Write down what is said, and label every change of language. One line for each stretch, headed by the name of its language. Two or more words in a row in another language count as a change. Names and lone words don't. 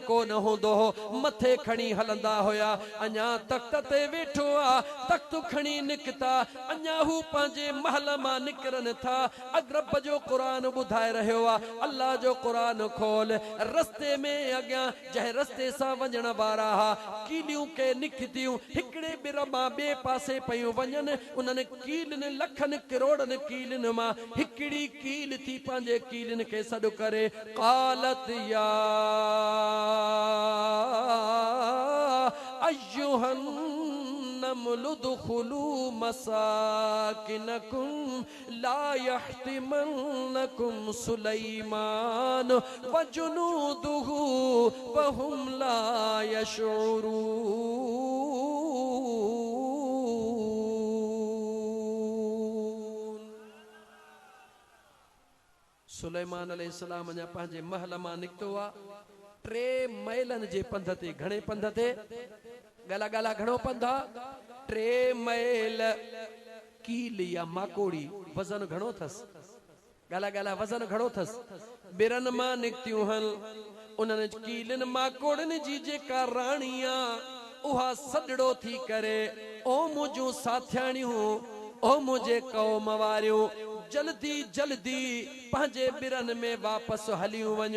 Sindhi: कोन हूंदो मथे खणी हलंदा हुया अञा तख्त ते वेठो आ तख्त खणी निकता अञा हू पंहिंजे महल मां निकरन था अरब जो क़ुरान ॿुधाए रहियो आहे अल्लाह जो क़ुरान खोल रस्ते में अॻियां जंहिं रस्ते सां वञण वारा हा कीलियूं के निकतियूं हिकिड़े ॿिर मां ॿिए पासे पयूं वञनि उन्हनि कीलनि लखनि करोड़नि कीलनि मां हिकिड़ी कील थी पंहिंजे कीलनि खे सॾु करे क़ालत या
Arabic: أيها النمل ادخلوا مساكنكم لا يحطمنكم سليمان وجنوده وهم لا يشعرون.
Sindhi: सुलेमान अलैहिस्सलाम अञा पंहिंजे महल मां निकितो आहे। 3 मैलनि जे पंध ते, घणे पंध ते, गला गला घणो पंध आहे? 3 मैल। कील या माकोड़ी वजन घणो अथसि? गला गला वजन घणो अथसि? बिरनि मां निकितियूं हल। उन्हनि कीलनि माकोड़नि जी जेका राणी आहे उहा सॾड़ो थी करे, ओ मुंहिंजूं साथियाणियूं, ओ मुंहिंजे क़ौम वारियूं, जल्दी जल्दी पंहिंजे बिरनि में वापसि हलियूं वञो।